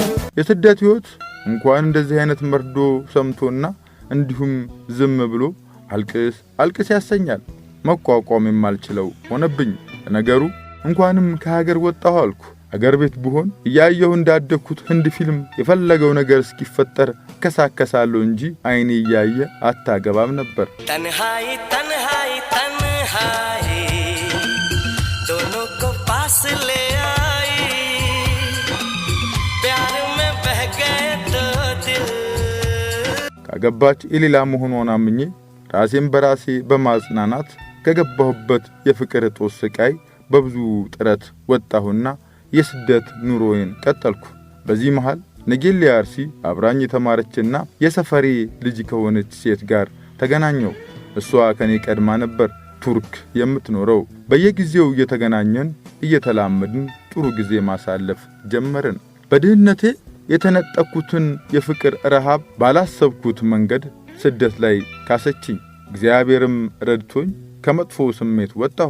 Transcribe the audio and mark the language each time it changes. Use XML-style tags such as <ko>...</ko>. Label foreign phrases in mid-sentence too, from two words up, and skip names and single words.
<am>የስደት ሕይወት እንኳን እንደዚህ አይነት መርዶ ሰምቶና እንዲሁም ዝም ብሎ አልቅስ ያሰኛል። መቋቋም የማልችለው ሆነብኝ። ነገሩ እንኳንም ከሀገር ወጣሁ አልኩ። አገር ቤት ብሆን እያየሁ እንዳደግኩት ህንድ ፊልም የፈለገው ነገር እስኪፈጠር ከሳከሳለሁ እንጂ አይኔ እያየ አታገባም ነበር።</am> <hi>तन्हाई तन्हाई तन्हाई दोनों को पास ले आई प्यार में</hi> <am>ያገባች የሌላ መሆኗን አምኜ ራሴን በራሴ በማጽናናት ከገባሁበት የፍቅር ጦስ ስቃይ በብዙ ጥረት ወጣሁና የስደት ኑሮዬን ቀጠልኩ። በዚህ መሃል ነጌሌ አርሲ አብራኝ የተማረችና የሰፈሬ ልጅ ከሆነች ሴት ጋር ተገናኘው። እሷ ከኔ ቀድማ ነበር ቱርክ የምትኖረው። በየጊዜው እየተገናኘን እየተላመድን ጥሩ ጊዜ ማሳለፍ ጀመርን። በድህነቴ የተነጠኩትን የፍቅር ረሃብ ባላሰብኩት መንገድ ስደት ላይ ካሰችኝ። እግዚአብሔርም ረድቶኝ ከመጥፎ ስሜት ወጣሁ።</am>